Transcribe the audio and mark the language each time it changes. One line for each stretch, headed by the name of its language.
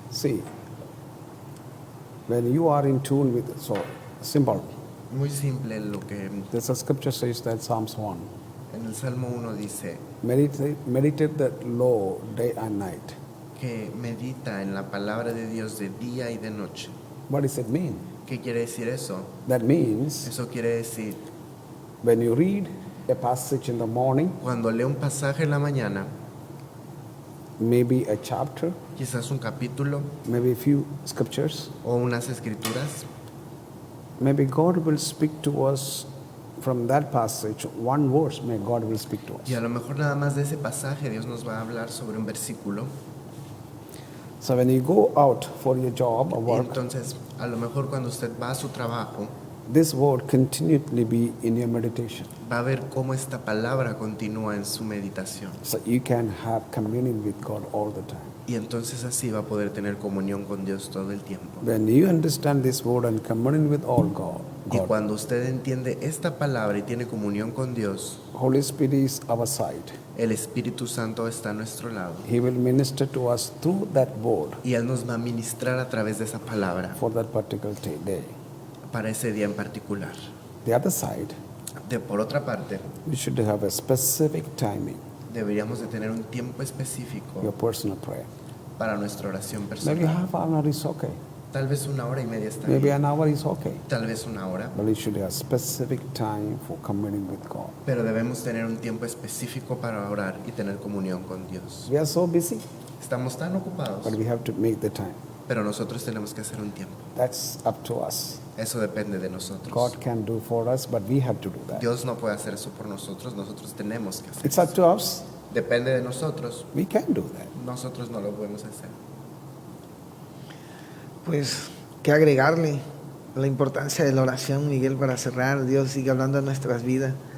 English: See, when you are in tune with, so simple.
Spanish: Muy simple lo que
English: There's a scripture says that Psalms 1.
Spanish: en el Salmo 1 dice
English: Meditate that law day and night.
Spanish: que medita en la palabra de Dios de día y de noche.
English: What does it mean?
Spanish: ¿Qué quiere decir eso?
English: That means
Spanish: Eso quiere decir
English: when you read a passage in the morning,
Spanish: cuando lee un pasaje en la mañana,
English: maybe a chapter,
Spanish: quizás un capítulo
English: maybe a few scriptures,
Spanish: o unas escrituras,
English: maybe God will speak to us from that passage, one verse, may God will speak to us.
Spanish: Y a lo mejor nada más de ese pasaje Dios nos va a hablar sobre un versículo.
English: So when you go out for your job or
Spanish: Y
English: work,
Spanish: entonces, a lo mejor cuando usted va a su trabajo,
English: this word continually be in your meditation.
Spanish: va a ver cómo esta palabra continúa en su meditación.
English: So you can have communion with God all the time.
Spanish: Y entonces así va a poder tener comunión con Dios todo el tiempo.
English: When you understand this word and communion with all
Spanish: Y
English: God,
Spanish: cuando usted entiende esta palabra y tiene comunión con Dios,
English: Holy Spirit is our side.
Spanish: el Espíritu Santo está a nuestro lado.
English: He will minister to us through that word
Spanish: Y Él nos va a ministrar a través de esa palabra
English: for that particular day.
Spanish: para ese día en particular.
English: The other side,
Spanish: Por otra parte,
English: we should have a specific timing,
Spanish: deberíamos de tener un tiempo específico
English: your personal prayer.
Spanish: para nuestra oración
English: Maybe
Spanish: personal.
English: half an hour is okay.
Spanish: Tal vez 1 hora y media está
English: Maybe
Spanish: bien.
English: an hour is okay.
Spanish: Tal vez 1 hora.
English: But we should have specific time for communing with God.
Spanish: Pero debemos tener un tiempo específico para orar y tener comunión con Dios.
English: We are so busy,
Spanish: Estamos tan ocupados,
English: but we have to make the time.
Spanish: pero nosotros tenemos que hacer un tiempo.
English: That's up to us.
Spanish: Eso depende de nosotros.
English: God can do for us, but we have to do that.
Spanish: Dios no puede hacer eso por nosotros tenemos que hacer
English: It's up
Spanish: eso.
English: to us.
Spanish: Depende de nosotros,
English: We can do that.
Spanish: nosotros no lo podemos hacer. Pues, ¿qué agregarle? La importancia de la oración, Miguel, para cerrar. Dios sigue hablando de nuestras vidas.